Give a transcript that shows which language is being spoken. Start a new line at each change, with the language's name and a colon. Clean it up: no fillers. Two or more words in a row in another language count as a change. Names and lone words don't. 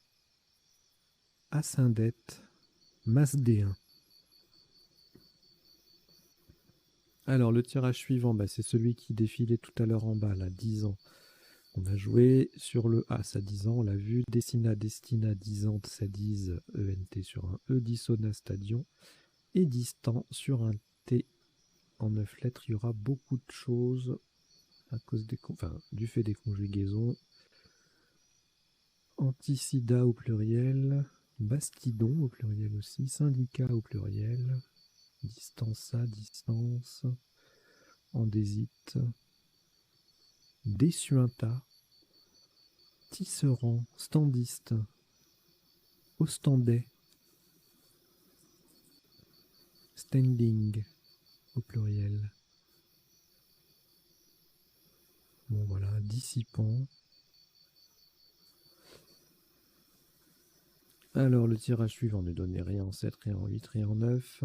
French: Ascendette. Masdéen. Alors, le tirage suivant, bah, c'est celui qui défilait tout à l'heure en bas, là, 10 ans. On a joué sur le As à 10 ans, on l'a vu. Destina, Destina, 10 ans, Sadise, ENT sur un E, Dissona, Stadion. Et Distant sur un T en 9 lettres. Il y aura beaucoup de choses à cause du fait des conjugaisons. Anticida au pluriel. Bastidon au pluriel aussi. Syndicat au pluriel. Distança, distance. Andésite. Dessuinta. Tisserand, standiste. Ostendais. Standing au pluriel. Bon voilà, dissipant. Alors le tirage suivant ne donnait rien en 7, rien en 8, rien en 9.